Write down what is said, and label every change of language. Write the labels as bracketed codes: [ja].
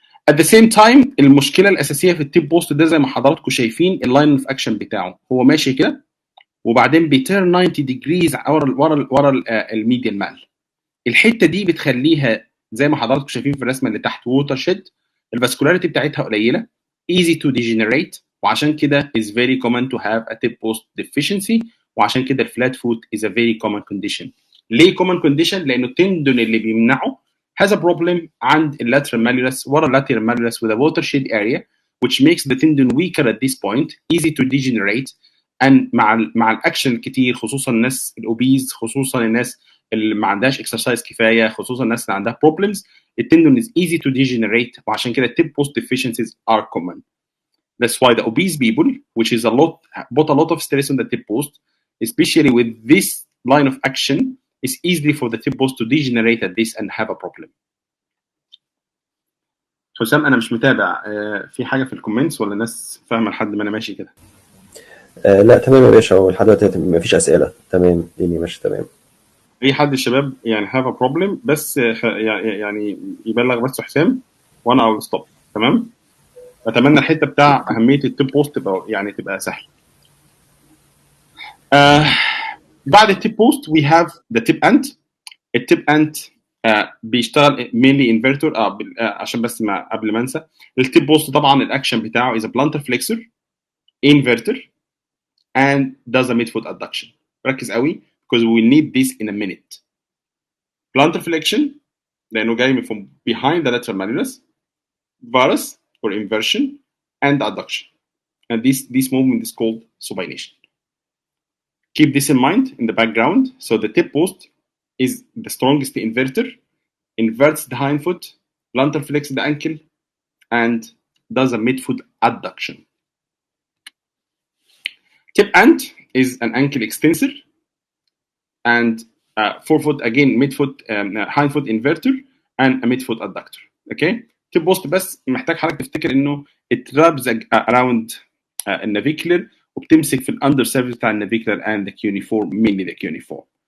[en] At the same time [ar] المشكله الاساسيه في التيب بوست ده زي ما حضراتكم شايفين اللاين اوف اكشن بتاعه هو ماشي كده وبعدين بيتيرن 90 ديجريز ورا الميديان مال. الحته دي بتخليها زي ما حضراتكم شايفين في الرسمه اللي تحت ووتر شيد، الفاسكولاريتي بتاعتها قليله، [en] easy to degenerate، [ar] وعشان كده [en] is very common to have a tip post deficiency، [ar] وعشان كده الفلات فوت [en] is a very common condition. ليه common condition؟ [ar] لانه التندون اللي بيمنعه [en] has a problem [ar] عند اللاترال [en] malleolus ورا lateral malleolus with a watershed area which makes the tendon weaker at this point, easy to degenerate. [ar] and مع الاكشن الكتير خصوصا الناس الاوبيز، خصوصا الناس اللي ما عندهاش اكسرسايز كفايه، خصوصا الناس اللي عندها بروبلمز، التندون [en] is easy to degenerate، [ar] وعشان كده [en] tip post deficiencies are common. That's why the obese people, which is put a lot of stress on the tip post, especially with this line of action, is easily for the tip post to degenerate at this and have a problem. [ar] حسام انا مش متابع، في حاجه في الكومنتس ولا الناس فاهمه لحد ما انا ماشي كده؟ لا تمام يا باشا، هو لحد دلوقتي مفيش اسئله، تمام الدنيا ماشيه تمام. اي حد الشباب يعني [en] have a problem [ar] بس يعني يبلغ بس حسام وانا او ستوب. تمام. اتمنى الحته بتاع اهميه التيب بوست تبقى يعني تبقى سهله. بعد التيب بوست [en] we have the tip end. [ar] التيب end بيشتغل mainly inverter. عشان بس ما قبل ما انسى، التيب بوست طبعا الاكشن بتاعه [en] is a plantar flexor inverter and does a midfoot adduction. [ar] ركز قوي [en] because we will need this in a minute. plantar flexion [ar] لانه جاي من [en] from behind the lateral malleolus, varus or inversion, and adduction, and this movement is called supination. Keep this in mind in the background. So the tip post is the strongest inverter, inverts the hind foot, plantar flexes the ankle, and does a midfoot adduction. Tip end is an ankle extensor, and forefoot again midfoot hind foot inverter and a midfoot adductor. Okay. [ar] tip post بس محتاج حضرتك تفتكر انه [en] it wraps around [ar] النافيكولر وبتمسك في الاندر سيرفيس بتاع النافيكولر [en] and the cuneiform, mainly the cuneiform.